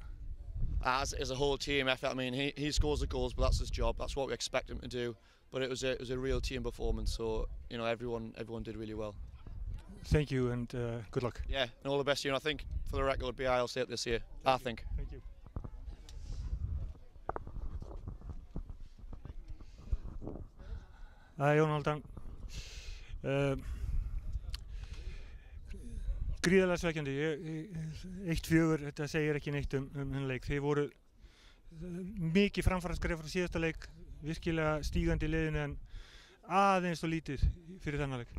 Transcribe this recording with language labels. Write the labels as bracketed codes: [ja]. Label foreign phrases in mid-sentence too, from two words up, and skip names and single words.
[en] As a whole team effort. I mean, he scores the goals, but that's his job. That's what we expect him to do. But it was a real team performance. So everyone did really well. Thank you and good luck. Yeah, and all the best to you. And I think for the record, BI will say it this year. I think. Thank you. [is] Jón Hálfdán. Gríðarlega svekkjandi. 1-4, þetta segir ekki neitt þennan leik. Þið voru mikið framfaraskref frá síðasta leik, virkilega stígandi í liðinu en aðeins og lítið fyrir þennan leik.